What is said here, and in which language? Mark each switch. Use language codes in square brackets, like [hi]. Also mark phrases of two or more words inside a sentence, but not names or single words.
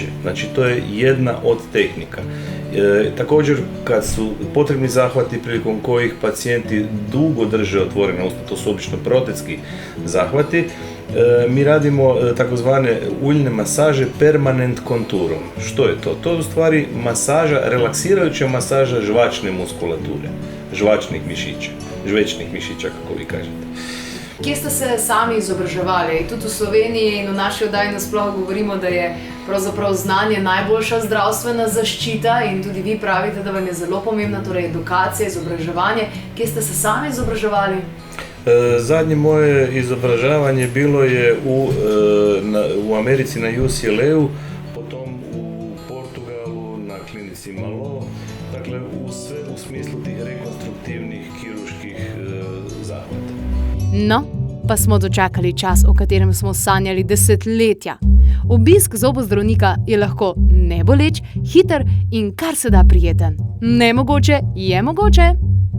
[hr] Znači, to je jedna od tehnika. Također, kad su potrebni zahvati prilikom kojih pacijenti dugo drže otvorena usta, to su obično protetski zahvati, mi radimo takozvane uljne masaže permanent konturom. Što je to? To je u stvari masaža, relaksirajuća masaža žvačne muskulature, žvačnih mišića, žvečnih mišića, kako vi kažete. [sl] Kje ste se sami izobraževali? Tudi v Sloveniji in v naši oddaji nasploh govorimo, da je pravzaprav znanje najboljša zdravstvena zaščita in tudi vi pravite, da vam je zelo pomembna, torej edukacija, izobraževanje. Kje ste se sami izobraževali? [hr] Zadnje moje izobražavanje bilo je u Americi na UCLA-u, potom u Portugalu na klinici Malo, dakle sve u smislu tih rekonstruktivnih kirurških zahvata. [sl] No, pa smo dočakali čas, o katerem smo sanjali desetletja. Obisk zobozdravnika je lahko neboleč, hiter in kar se da prijeten. Nemogoče je mogoče.